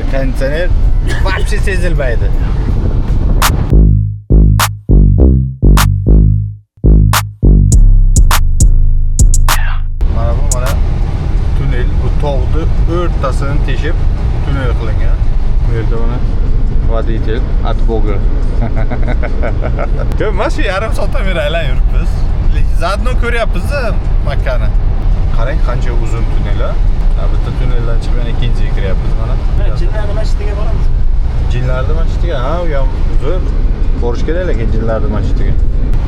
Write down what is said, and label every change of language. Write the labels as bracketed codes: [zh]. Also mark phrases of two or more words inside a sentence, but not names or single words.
[uz] Konditsioner вообще sezilmaydi. Mana tunnel, bu tog'ni o'rtasini teshib tunnel qilingan. Bu yerda mana [ru] водитель от Бога. [uz] Ko'p emas, yarim soatdan beri aylanib yuribmiz. Zaodno ko'ryapmiz-da Makkani. Qarang, qancha uzun tunnel. Bitta tunneldan chiqib yana ikkinchiga kiryapmiz mana. Jinlarni masjidiga boramiz. Jinlarni masjidiga, ha, u ham uzun. Borish kerak lekin jinlarni masjidiga.